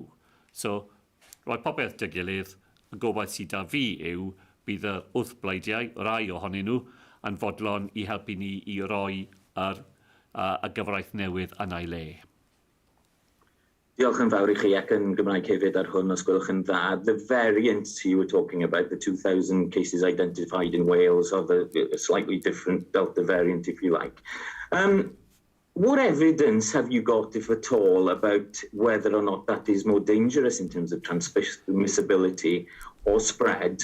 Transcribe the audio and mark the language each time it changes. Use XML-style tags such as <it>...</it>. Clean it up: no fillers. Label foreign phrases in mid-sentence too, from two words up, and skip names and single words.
<cy>So, roi popeth dy gilydd, y gobaith sydd â fi yw bydd yr wrthbleidiau, rai ohonyn nhw, yn fodlon I helpu ni I roi y gyfraith newydd yn ei le. Diolch yn fawr I chi ac yn Gymraeg hefyd ar hwn os gwelwch yn dda.</cy> <en>The variants you were talking about, the 2,000 cases identified in Wales, or the slightly different Delta variant, if you like. What evidence have you got, if at all, about whether or not that is more dangerous in terms of transmissibility or spread?</en>